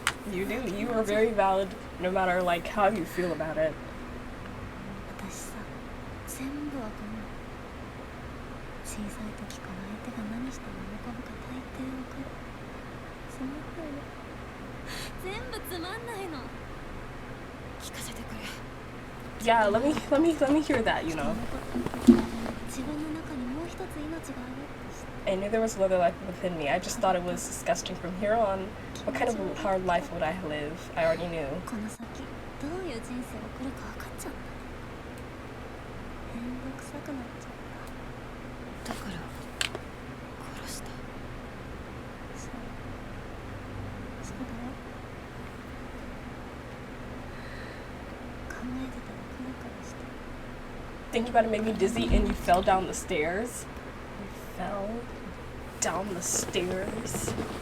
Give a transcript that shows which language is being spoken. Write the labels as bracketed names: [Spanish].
[English] You do. You are very valid no matter like how you feel about it. [Japanese] 私さ、全部わかんない。小さい時から相手が何しても喜ぶか大抵わかる。その声全部つまんないの。聞かせてくれ。 [English] Yeah, let me hear that, you know. [Japanese] 自分の中にもう一つ命があるって知って。 [English] I knew there was another life within me. I just thought it was disgusting. From here on, what kind of hard life would I live? I already knew. [Japanese] この先どういう人生を送るか分かっちゃった。めんどくさくなっちゃった。だから殺した。そうだよ。考えてたらクラクラして。 [English] Thinking about it made me dizzy, and you fell down the stairs. You fell down the stairs.